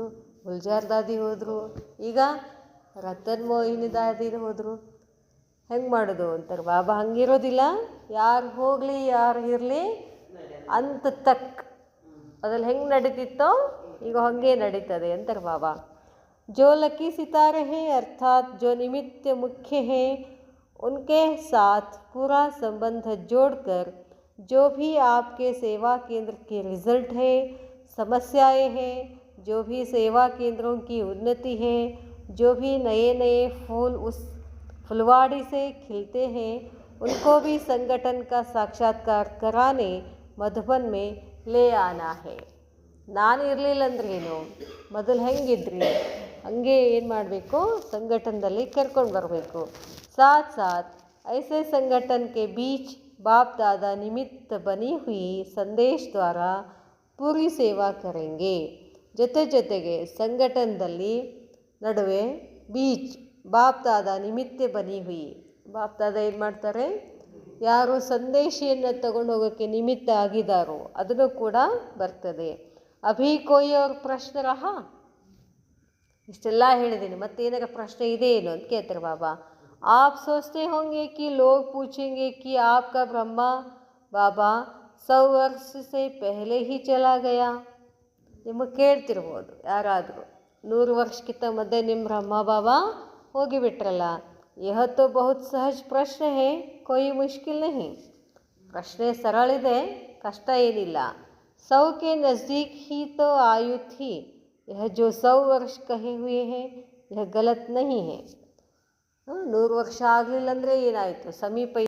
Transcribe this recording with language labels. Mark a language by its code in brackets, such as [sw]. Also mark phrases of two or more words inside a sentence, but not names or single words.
[kn] ಗುಲ್ಜಾರ್ ದಾದಿ ಹೋದರು, ಈಗ ರತನ್ ಮೋಹಿನಿ ದಾದಿ ಹೋದರು. ಹೆಂಗೆ ಮಾಡೋದು ಅಂತಾರೆ ಬಾಬಾ. ಹಂಗಿರೋದಿಲ್ಲ, ಯಾರು ಹೋಗಲಿ ಯಾರು ಇರಲಿ ಅಂತ ತಕ್ಕ ಅದ್ರಲ್ಲಿ ಹೆಂಗೆ ನಡೀತಿತ್ತೋ ಈಗ ಹಾಗೆ ನಡೀತದೆ ಅಂತಾರೆ ಬಾಬಾ. [hi] जो लकी सितारे हैं अर्थात जो निमित्त मुख्य हैं उनके साथ पूरा संबंध जोड़कर जो भी आपके सेवा केंद्र के रिज़ल्ट है, समस्याएं हैं, जो भी सेवा केंद्रों की उन्नति है, जो भी नए नए फूल उस फुलवाड़ी से खिलते हैं, उनको भी संगठन का साक्षात्कार कराने मधुबन में ले आना है. [kn] ನಾನು ಇರಲಿಲ್ಲ ಅಂದ್ರೇನು, ಮೊದಲು ಹೆಂಗಿದ್ರಿ ಹಂಗೆ ಏನು ಮಾಡಬೇಕು, ಸಂಘಟನದಲ್ಲಿ ಕರ್ಕೊಂಡು ಬರಬೇಕು. [hi] साथ साथ ऐसे संगठन के बीच बाप दादा निमित्त बनी हुई संदेश द्वारा पूरी सेवा करेंगे. [kn] ಜೊತೆಗೆ ಸಂಘಟನದಲ್ಲಿ ನಡುವೆ [hi] बीच बाप दादा निमित्त बनी हुई, [kn] ಬಾಪ್ ದಾದ ಏನು ಮಾಡ್ತಾರೆ, ಯಾರು ಸಂದೇಶವನ್ನು ತಗೊಂಡು ಹೋಗೋಕ್ಕೆ ನಿಮಿತ್ತ ಆಗಿದ್ದಾರೋ ಅದನ್ನು ಕೂಡ ಬರ್ತದೆ. [hi] अभी कोई और प्रश्न रहा, [kn] ಇಷ್ಟೆಲ್ಲ ಹೇಳಿದ್ದೀನಿ, ಮತ್ತೇನಾರ ಪ್ರಶ್ನೆ ಇದೆ ಏನು ಅಂತ ಕೇಳ್ತಾರೆ ಬಾಬಾ. [hi] आप सोचते होंगे कि लोग पूछेंगे कि आपका ब्रह्मा बाबा 100 वर्ष से पहले ही चला गया. [kn] ನಿಮಗೆ ಕೇಳ್ತಿರ್ಬೋದು ಯಾರಾದರೂ, 100 ವರ್ಷಕ್ಕಿಂತ ಮಧ್ಯೆ ನಿಮ್ಮ ಬ್ರಹ್ಮ ಬಾಬಾ ಹೋಗಿಬಿಟ್ರಲ್ಲ. [hi] यह तो बहुत सहज प्रश्न है, कोई मुश्किल नहीं. [kn] ಪ್ರಶ್ನೆ ಸರಳಿದೆ, ಕಷ್ಟ ಏನಿಲ್ಲ. [hi] 100 के नज़दीक ही तो आयु थी. यह जो 100 वर्ष कहे हुए हैं यह गलत नहीं है. [kn] 100 ವರ್ಷ ಆಗಲಿಲ್ಲ ಅಂದರೆ ಏನಾಯಿತು, ಸಮೀಪ